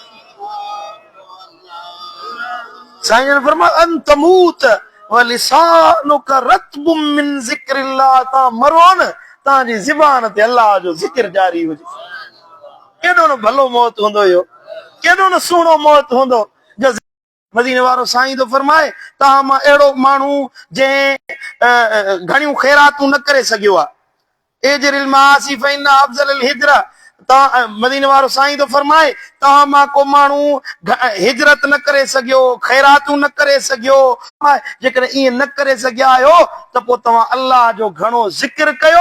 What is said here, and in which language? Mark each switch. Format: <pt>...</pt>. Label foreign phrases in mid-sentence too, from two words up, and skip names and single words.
<sd>साईं ने फरमाया</sd> <ar>أن تموت ولسانك رطب من ذكر الله,</ar> <sd>तव्हां मरो न, तव्हांजी ज़बान ते अल्लाह जो ज़िक्र जारी हुजे। केॾो न भलो मौत हूंदो हुयो, केॾो न सुहिणो मौत हूंदो। मदीने वारो साईं तो फरमाए तव्हां मां अहिड़ो माण्हू जंहिं घणियूं ख़ैरातूं न करे सघियो आहे,</sd> <ar>اهجر المعاصي فإن أفضل الهجرة,</ar> <sd>मदीने वारो साईं तो फरमाए तव्हां मां को माण्हू हिजरत न करे सघियो, ख़ैरातूं न करे सघियो, जेकॾहिं ईअं न करे सघिया आहियो त पोइ तव्हां अलाह जो घणो ज़िक्र कयो।</sd>